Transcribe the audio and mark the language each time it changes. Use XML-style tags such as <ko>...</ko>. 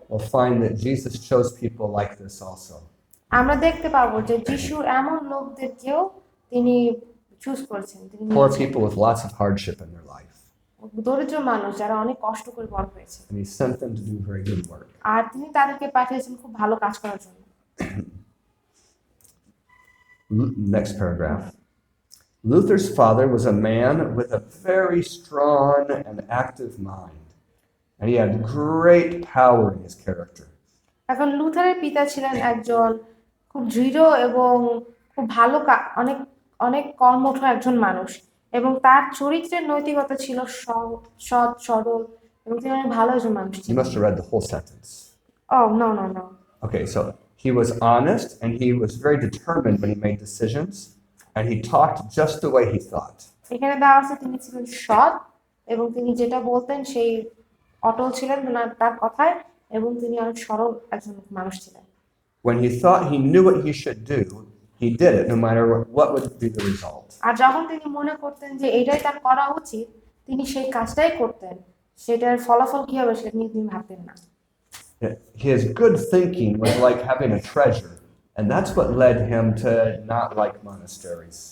<en>we'll find that Jesus chose people like this also.</en> <bn>আমরা দেখতে পাবো যে যিশু এমন লোকদেরকেও তিনি চুজ করেছেন, তিনি</bn> <en>Poor people with lots of hardship in their life.</en> <bn>দরিদ্র মানুষ যারা অনেক কষ্ট করে বড় হয়েছে,</bn> <en>And he sent them to do very good work.</en> <bn>আর তিনি তাদেরকে পাঠিয়েছেন খুব ভালো কাজ করার জন্য।</bn> <en>Next paragraph. Luther's father was a man with a very strong and active mind, and he had great power in his character.</en> <bn>এখন লুথারের পিতা ছিলেন একজন খুব দৃঢ় এবং খুব ভালো অনেক অনেক কর্মঠ একজন মানুষ, এবং তার চরিত্রের নৈতিকতা ছিল সৎ সরল, এবং তিনি অনেক ভালো একজন মানুষ</bn> <en>You</en> <bn>ছিলেন।</bn> <en>must have read the whole sentence. Oh, no. Okay, so he was honest and he was very determined when he made decisions, and he talked just the way he thought.</en> <bn>এখানে দেওয়া আছে তিনি ছিলেন সৎ, এবং তিনি যেটা বলতেন সেই অটল ছিলেন তার কথায়, এবং তিনি অনেক সরল একজন মানুষ ছিলেন।</bn> <en>When he thought he knew what he should do, he did it no matter what would be the result.</en> <bn>আর যখন তিনি মনে করতেন যে এটাই তার করা উচিত, তিনি সেই কাজটাই করতেন, সেটার ফলাফল কি হবে সেটা নিয়ে তিনি ভাবতেন না।</bn> <en>His good thinking was like having a treasure, and that's what led him to not like monasteries.</en>